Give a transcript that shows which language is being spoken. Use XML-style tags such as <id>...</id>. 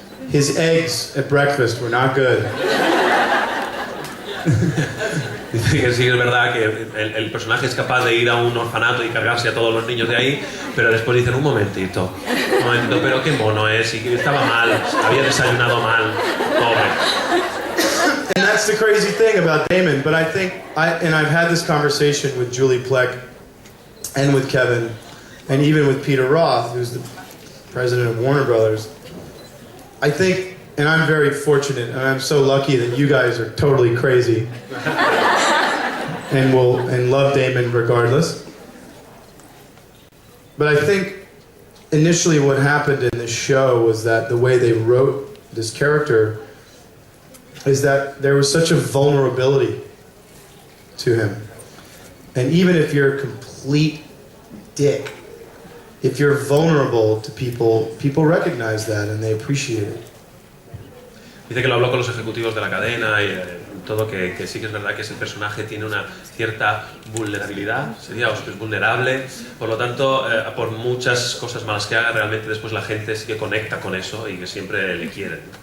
<en>His eggs at breakfast were not good.</en> <es>Dice que sí, es verdad que el personaje es capaz de ir a un orfanato y cargarse a todos los niños de ahí, pero después dicen, un momentito, pero qué mono es, y que estaba mal, había desayunado mal, pobre.</es> <en>And that's the crazy thing about Damon, but I think, I've had this conversation with Julie Plec, and with Kevin, and even with Peter Roth, who's the president of Warner Brothers. I think, and I'm very fortunate, and I'm so lucky that you guys are totally crazy. And love Damon regardless. But I think initially what happened in this show was that the way they wrote this character is that there was such a vulnerability to him. And even if you're a complete dick, if you're vulnerable to people, people recognize that and they appreciate it.</en> <es>Dice que lo habló con los ejecutivos de la cadena y todo, que sí que es verdad que ese personaje tiene una cierta vulnerabilidad, sería, o sea, que es vulnerable, por lo tanto, por muchas cosas malas que haga, realmente después la gente sí que conecta con eso y que siempre le quieren.</es>